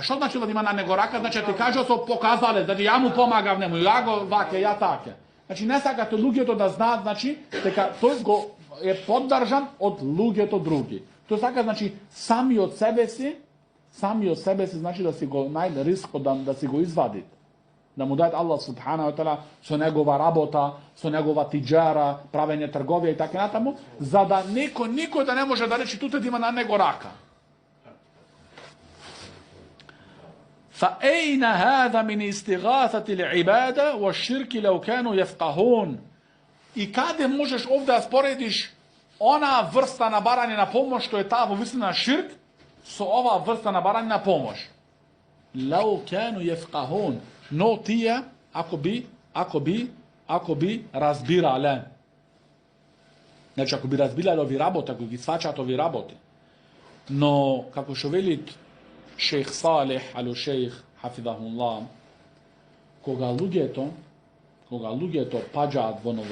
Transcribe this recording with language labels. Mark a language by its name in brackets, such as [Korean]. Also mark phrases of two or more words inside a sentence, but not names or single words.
[Macedonian] Што значи да има над него рака? Значи ти кажа со показалец, да ја му помагав нему, ја го ваке, ја таке. Значи не сакате луѓето да знаат, значи дека тој го е поддржан од луѓето други. Тој сака, значи, сами од себе си, значи да си го најде риск да си го извади. Да му дајат Аллах [Arabic] سبحانه وتعالى [Macedonian] со негова работа, со негова тиџара, правење трговија и така натаму, за да никој да не може да рече туте да има на него рака. [Arabic] فأين هذا من استغاثة العبادة والشرك لو كانوا يفقهون. [Macedonian] И каде можеш овде да споредиш она врста на барање на помош што е таа во вистина ширк со оваа врста на барање на помош. [Arabic] لو كانوا يفقهون. [Macedonian] Но тие ако би разбирале. Значи ако би разбирале ови работи, ако ги сваќаат ови работи. Но како што вели шејх Салих алу шејх хафидахуллах, кога луѓето паѓаат во